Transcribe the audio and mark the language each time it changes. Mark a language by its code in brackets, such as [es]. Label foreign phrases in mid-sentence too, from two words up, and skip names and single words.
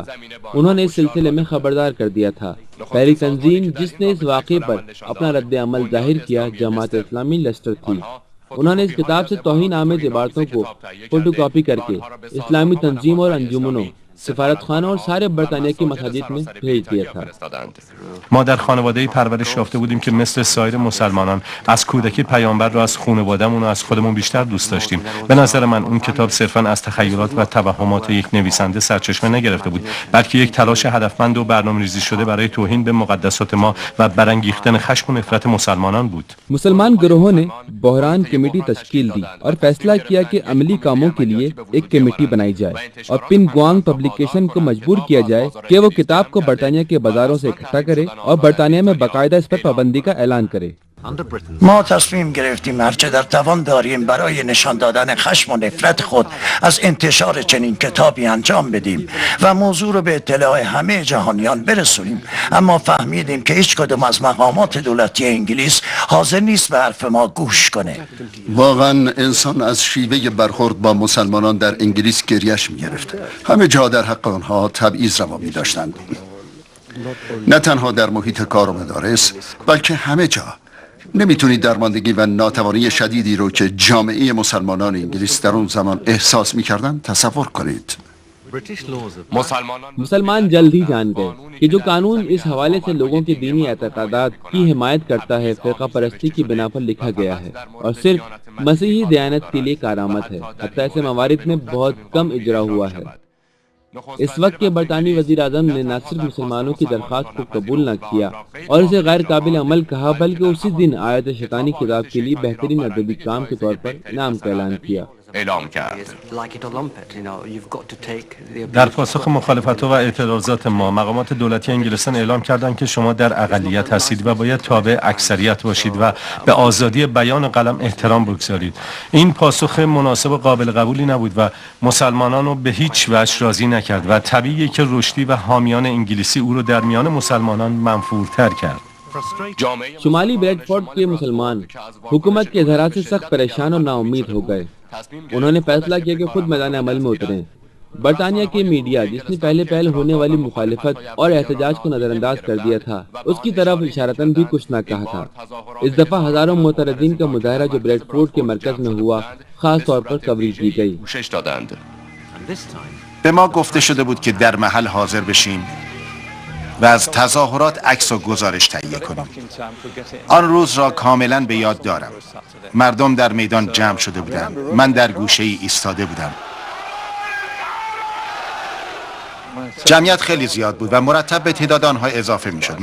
[ur] انہوں نے اس سلسلے میں خبردار کر دیا تھا. پہلی تنظیم جس نے اس واقعے پر اپنا رد عمل ظاہر کیا جماعت اسلامی لیسٹر تھی. انہوں نے اس کتاب سے توہین آمیز عبارتوں کو فوٹو کاپی کر کے اسلامی تنظیم اور انجمنوں، سفارت خانه اور سارے برطانیه کی مساجد میں بھیج دیا تھا. [fa] ما در خانواده‌ای پرورش یافته بودیم که مثل سایر مسلمانان از کودکی پیامبر را از خانواده‌مون و از خودمون بیشتر دوست داشتیم. به نظر من اون کتاب صرفاً از تخیلات و توهمات یک نویسنده سرچشمه نگرفته بود، بلکه یک تلاش هدفمند و برنامه‌ریزی شده برای توهین به مقدسات ما و برانگیختن خشم و نفرت مسلمانان بود. [ur] مسلمان گروہوں نے بحران کمیٹی تشکیل دی اور فیصلہ کیا کہ عملی کاموں کے لیے ایک کمیٹی بنائی جائے اور پن گوانگ پبلیکیشن کو مجبور کیا جائے کہ وہ کتاب کو برطانیہ کے بازاروں سے اکٹھا کرے اور برطانیہ میں باقاعدہ اس پر پابندی کا اعلان کرے. [fa] ما تصمیم گرفتیم هرچه در توان داریم برای نشان دادن خشم و نفرت خود از انتشار چنین کتابی انجام بدیم و موضوع رو به اطلاع همه جهانیان برسونیم، اما فهمیدیم که هیچ کدوم از مقامات دولتی انگلیس حاضر نیست به حرف ما گوش کنه. واقعا انسان از شیوه برخورد با مسلمانان در انگلیس گریش می‌گرفت. همه جا در حق آنها تبعیض روا می‌داشتند، نه تنها در محیط کار و مدارس بلکه همه جا. نمیتونید درماندگی و ناتوانی شدیدی رو که جامعه مسلمانان انگلیس در اون زمان احساس میکردن تصور کنید. [ur] مسلمان جلد ہی جان گئے کہ جو قانون اس حوالے سے لوگوں کے دینی اعتقادات کی حمایت کرتا ہے فرقہ پرستی کی بنا پر لکھا گیا ہے اور صرف مسیحی دیانت کے لیے کارآمد ہے، حتیٰ ایسے موارد میں بہت کم اجرا ہوا ہے۔ اس وقت کے برطانوی وزیر اعظم نے نہ صرف مسلمانوں کی درخواست کو قبول نہ کیا اور اسے غیر قابل عمل کہا، بلکہ اسی دن آیت شیطانی کتاب کے لیے بہترین ادبی کام کے طور پر انعام کا اعلان کیا۔ [fa] در پاسخ مخالفت‌ها و اعتراضات ما، مقامات دولتی انگلستان اعلام کردند که شما در اقلیت هستید و باید تابع اکثریت باشید و به آزادی بیان قلم احترام بگذارید. این پاسخ مناسب و قابل قبولی نبود و مسلمانان رو به هیچ وجه راضی نکرد و طبیعیه که رشدی و حامیان انگلیسی او رو در میان مسلمانان منفورتر کرد. [ur] شمالی بریڈفورڈ کے مسلمان حکومت کے اظہارات سے سخت پریشان اور نا امید ہو گئے۔ انہوں نے فیصلہ کیا کہ خود میدان عمل میں اتریں۔ برطانیہ کے میڈیا، جس نے پہلے ہونے والی مخالفت اور احتجاج کو نظر انداز کر دیا تھا، اس کی طرف اشارتاً بھی کچھ نہ کہا تھا۔ اس دفعہ ہزاروں معترضین کا مظاہرہ جو بریڈفورڈ کے مرکز میں ہوا، خاص طور پر کوریج کی گئی۔ [fa] به ما گفته شده بود که در محل حاضر بشیم و از تظاهرات عکس و گزارش تهیه کنیم. آن روز را کاملا به یاد دارم. مردم در میدان جمع شده بودند. من در گوشه ای ایستاده بودم. جمعیت خیلی زیاد بود و مرتب به تعداد آنها اضافه می شد.